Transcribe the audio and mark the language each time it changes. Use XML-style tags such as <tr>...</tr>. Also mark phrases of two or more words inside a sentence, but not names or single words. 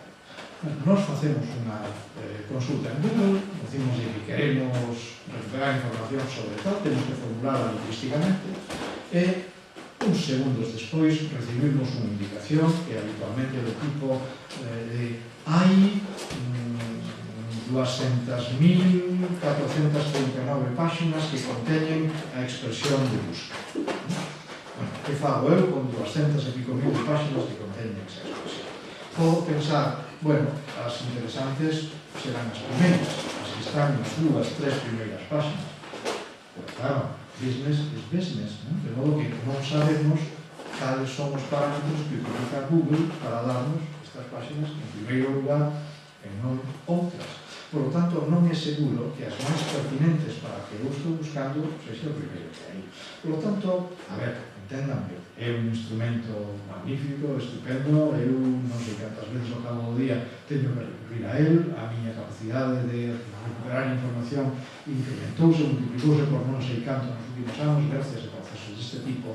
<gl>Nos facemos unha consulta en Google, decimos que queremos recuperar información sobre tal, temos que formularla lingüísticamente, e uns segundos despois recibimos unha indicación que habitualmente é do tipo de hai 200.439 páxinas que conteñen a expresión de busca. Que fago eu con 200 e pico mil páxinas que conteñen esa expresión? Podo pensar, bueno, as interesantes serán as primeiras, as que están nas dúas, tres primeiras páxinas. Pero claro,</gl> <en>business is business,</en> <gl>¿no? De modo que non sabemos cales son os parámetros que utiliza Google para darnos estas páxinas en primeiro lugar e non outras.</gl> <es>Por lo tanto,</es> <gl>non é seguro que as máis pertinentes para que eu estou buscando sexa o primeiro que hai.</gl> <es>Por lo tanto,</es> <gl>a ver, enténdanme, é un instrumento magnífico, estupendo, eu non sei cantas veces ao cabo do día teño que recurrir a él, a miña capacidade de recuperar información incrementouse, multiplicouse por non sei canto nos últimos anos, gracias a procesos deste tipo.</gl>